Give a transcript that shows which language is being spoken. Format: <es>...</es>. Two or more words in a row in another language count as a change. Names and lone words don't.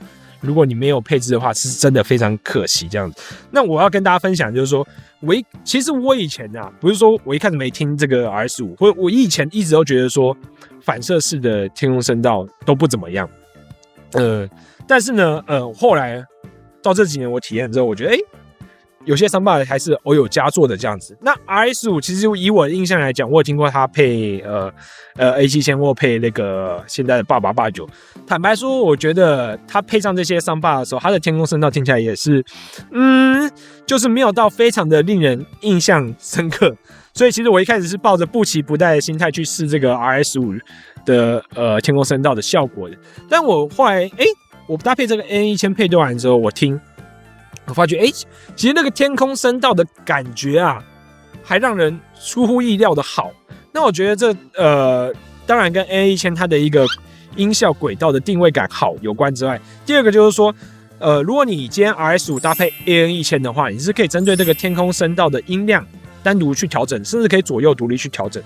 <zh>如果你沒有配置的話，是真的非常可惜。這樣子，那我要跟大家分享，就是說，其實我以前啊，不是說我一開始沒聽這個 RS5，或我以前一直都覺得說反射式的天空聲道都不怎麼樣。但是呢，後來到這幾年我體驗之後，我覺得有些 soundbar 還是偶有佳作的這樣子。那 RS5 其實以我的印象來講，我有聽過它配A7000或配那個現在的8889。坦白說，我覺得它配上這些soundbar的時候，它的天空聲道聽起來也是，就是沒有到非常的令人印象深刻。所以其實我一開始是抱着不期不待的心態去試這個 RS5 的天空聲道的效果的。但我後來我搭配這個 N1000配對完之後，我發覺其實那個天空聲道的感覺啊，還讓人出乎意料的好。那我覺得這當然跟 N1000 它的一個音效軌道的定位感好有關之外，第二個就是說，如果你今天 RS5 搭配 AN1000 的話，你是可以針對這個天空聲道的音量單獨去調整，甚至可以左右獨立去調整。</zh>